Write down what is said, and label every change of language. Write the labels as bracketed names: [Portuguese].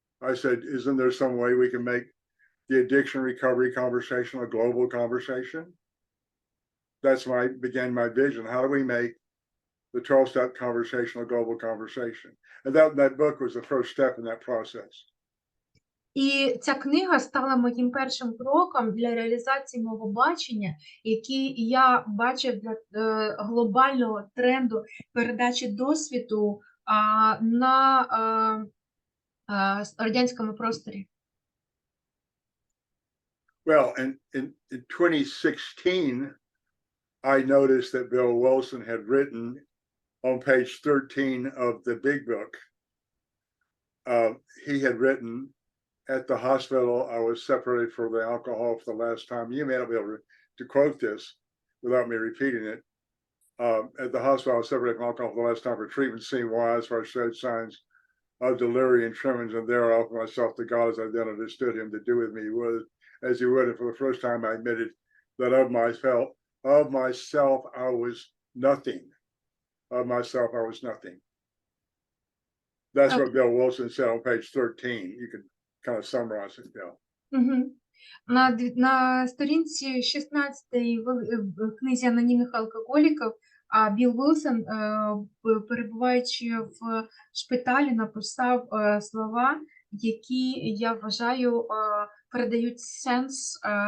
[English] I said, isn't there some way we can make the addiction recovery conversation a global conversation? Began my vision. How do we make the 12-step conversation a global conversation? And that book was the first step in that process. [Ukrainian] І ця книга стала моїм першим кроком для реалізації мого бачення, який я бачив для глобального тренду передачі досвіду на радянському просторі. [English] Well, in 2016, I noticed that Bill Wilson had written on page 13 of the big book, he had written, at the hospital, I was separated from the alcohol for the last time. You may not be able to quote this without me repeating it. At the hospital, I was separated from alcohol for the last time for treatment, seeing why, as far as showed signs of delirium and tremors, and there I offered myself to God as I then understood him to do with me was as he would. And for the first time, I admitted that of myself, I was nothing. Of myself, I was nothing. That's what Bill Wilson said on page 13. You could kind of summarize it, Bill. Угу. [Ukrainian] На сторінці 16 в книзі анонімних алкоголіків Білл Вілсон, перебуваючи в шпиталі, написав слова, які, я вважаю, передають сенс.